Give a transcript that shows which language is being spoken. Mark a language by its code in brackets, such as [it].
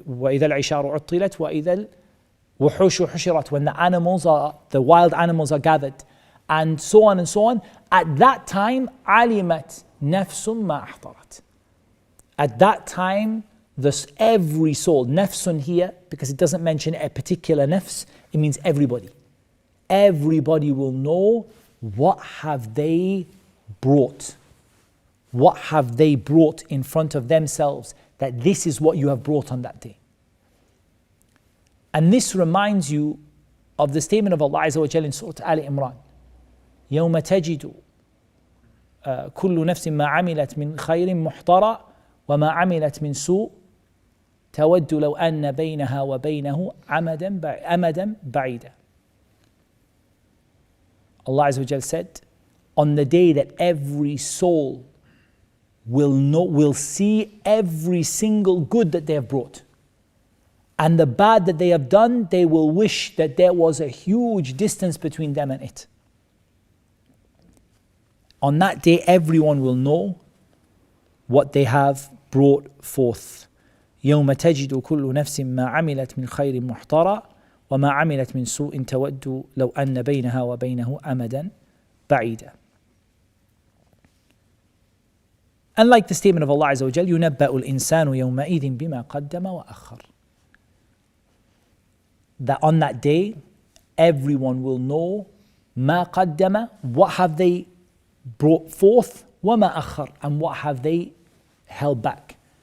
[ar] وإذا العشار عطلت وإذا الوحوش حشرت, [en] when the wild animals are gathered, and so on and so on. At that time, [ar] علمت نفس ما أحضرت. [en] At that time, every soul, nafsun here, because it doesn't mention a particular nafs, it means everybody. Everybody will know what have they brought. What have they brought in front of themselves, that this is what you have brought on that day. And this reminds you of the statement of Allah Azza wa Jalla in Surah Al-Imran. [ar] يوم تجد كل نفس ما عملت من خير محضرا وما عملت من سوء تود لو أن بينها وبينه أمدا بعيدا. [en] Allah Azza wa Jalla said, on the day that every soul will see every single good that they have brought, and the bad that they have done, they will wish that there was a huge distance between them and it. On that day, everyone will know what they have brought forth. [ar] يوم تجد كل نفس ما عملت من خير محضرا وما عملت من سوء تود لو أن بينها وبينه أمدا بعيدا. [en] And like the statement of Allah Azza wa Jal, [ar] ينبأ الإنسان يومئذ بما قدم وأخر. [en] That on that day, everyone will know [ar] ما قدم, [en] what have they brought forth, [ar] وما أخر, [en] and what have they held back.